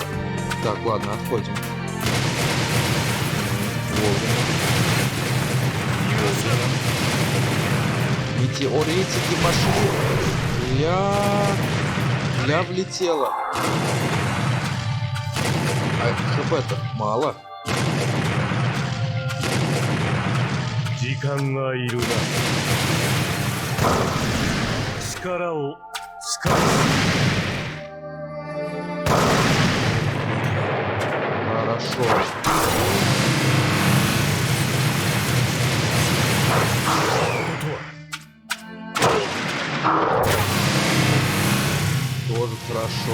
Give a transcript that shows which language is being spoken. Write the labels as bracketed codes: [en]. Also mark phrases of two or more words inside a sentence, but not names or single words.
[ru] Так, ладно, отходим. Вовремя. Метеоритики пошли. Я влетела. А хп-то мало. [ja] 時間がいるな。力を使い。 [ru] Хорошо. Тоже хорошо.